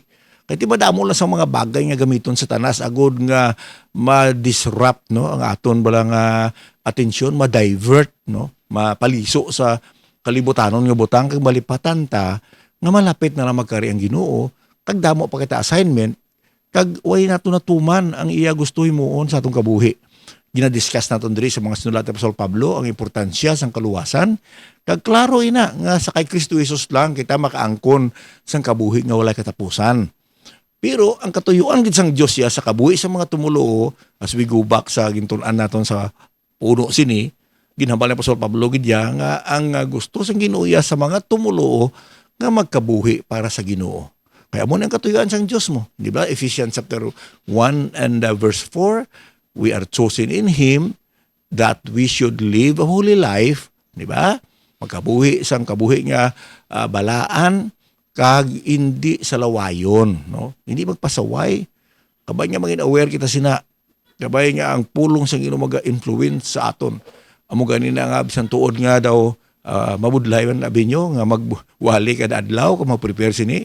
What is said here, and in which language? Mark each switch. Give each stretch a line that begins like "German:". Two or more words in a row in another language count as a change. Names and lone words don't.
Hiligaynon: Kay ti madamo lang sa mga bagay nga gamiton sa tanas agud nga ma-disrupt no ang aton balang atensyon, ma-divert no, mapaliso sa kalibutanon nga butang kag malipatan ta nga malapit na lang magkari ang Ginoo kag damo pa kita assignment kag way nato natuman ang iya gusto himuon sa atong kabuhi. Ginadiscuss naton diri sa mga sinulat ni Apostol Pablo ang importansya sang kaluwasan kag klaro ina nga sa kay Kristo Jesus lang kita makaangkon sang kabuhi nga walay katapusan. Pero ang katuyuan gid sang Dios ya sa kabuhi sa mga tumuluo
English: as we go back
Hiligaynon: sa gintun-an naton sa puno sini ginhambal ni Apostol Pablo gid ya nga ang gusto sang Ginoo sa mga tumuluo nga magkabuhi para sa Ginoo. Kaya mo ang katuyuan sang Dios mo, di ba?
English: Ephesians chapter 1 and verse 4. We are chosen in Him that we should live a holy life,
Hiligaynon: di ba? Magkabuhi sang kabuhi nga balaan kag hindi sa lawayon, no? Hindi magpasaway. Kabay nga maging aware kita sina. Kabay nga ang pulong sang Ginoo maga-influence sa aton. Amo gani na nga bisan tuod nga daw mabudlay man abi nyo nga magwali kada adlaw kung mag-prepare sini.